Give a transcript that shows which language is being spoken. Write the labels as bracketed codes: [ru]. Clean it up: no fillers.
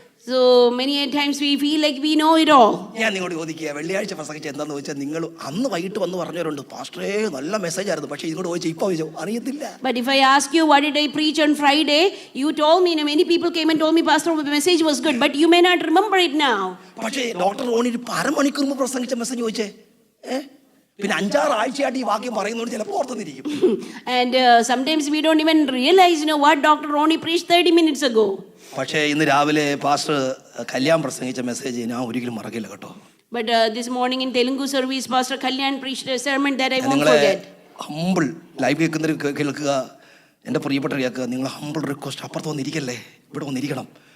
[en] So many times we feel like we know it all. [ml] ഞാൻ നിങ്ങളോട് ചോദിക്കുക, വെള്ളിയാഴ്ച പ്രസംഗിച്ച് എന്താന്ന് ചോദിച്ചാൽ നിങ്ങൾ അന്ന് വൈകിട്ട് വന്ന് പറഞ്ഞവരുണ്ട്, പാസ്റ്ററേ നല്ല മെസ്സേജ് ആയിരുന്നു, പക്ഷേ ഇങ്ങോട്ട് ചോദിച്ചാൽ ഇപ്പോൾ അറിയത്തില്ല. [en] But if I ask you what did I preach on Friday, you told me, many people came and told me, Pastor, the message was good, but you may not remember it now. [ml] പക്ഷേ doctor Roni ഒരു അരമണിക്കൂർ മുമ്പ് പ്രസംഗിച്ച message ചോദിച്ചേ, പിന്നെ 5-6 ആഴ്ചയായിട്ട് ഈ വാക്യം പറയുന്നതുകൊണ്ട് ചിലപ്പോൾ ഓർത്തുന്നിരിക്കും. [en] And sometimes we don't even realize what Dr. Ronnie preached 30 minutes ago. [ml] പക്ഷേ ഇന്ന് രാവിലെ പാസ്റ്റർ കല്യാൺ പ്രസംഗിച്ച മെസ്സേജ് ഞാൻ ഒരിക്കലും മറക്കില്ല കേട്ടോ. [en] But this morning in Telugu service, Pastor Kalyan preached a sermon that I won't forget. [ml] Humble live കേൾക്കുക, എൻ്റെ പ്രിയപ്പെട്ട കേൾക്കുക, നിങ്ങൾ ഹമ്പിൾ റിക്വസ്റ്റ്, അപ്പുറത്ത് വന്നിരിക്കല്ലേ, ഇവിടെ വന്നിരിക്കണം.